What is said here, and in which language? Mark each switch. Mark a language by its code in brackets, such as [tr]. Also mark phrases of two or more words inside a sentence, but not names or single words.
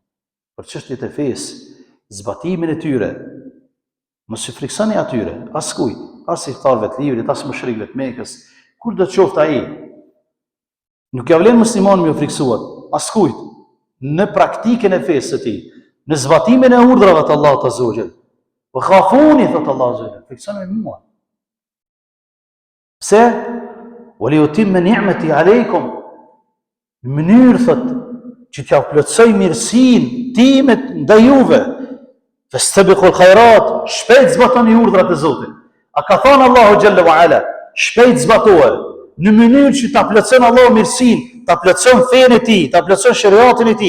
[sq] Për çështjet e fesë, zbatimin e tyre. Mos ju friksoni atyre, as kujt, as i thtarëve të livrit, as mushrikëve të Mekës, kur do të qoftë ai. Nuk ja vlen musliman me u friksuar, as kujt, në praktikën e fesë së tij, në zbatimin e urdhrave të Allahut [ar] عز وجل. وخافون, thot Allah عز وجل, [sq] friksoni mua. Pse? [ar] ولأتم نعمتي عليكم. [sq] Në mënyrë thot që t'ja plotësoj mirësinë time ndaj juve. [ar] فاستبقوا الخيرات, [sq] shpejt zbatoni urdhrat e Zotit. A ka thënë Allahu [ar] جل وعلا, [sq] shpejt zbatohet. Në mënyrë që ta plotëson Allahu mirësinë, ta plotëson fenë e tij, ta plotëson shariatin e tij.